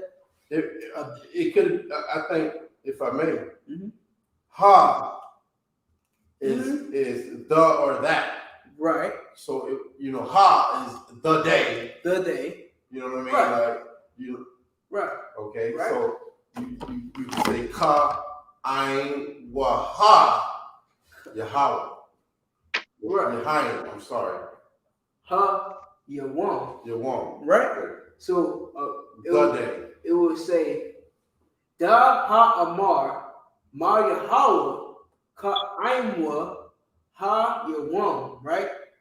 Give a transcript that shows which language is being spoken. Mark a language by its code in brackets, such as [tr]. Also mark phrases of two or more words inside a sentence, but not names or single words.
[en] It could, I think, if I may, Mhm. ha is the or that. Right. So ha is the day. The day. You know what I mean? Right. Like you. Right. Okay. Right. So you can say [he] ka ayin wa ha Yahweh. [en] Right. Yahayin, I'm sorry. [he] Ha Yawam. Yawam. [en] Right. So The day. it would say [he] Da Ha Amar Ma Yahweh Ka Aimwa Ha Yawam. [en] Right.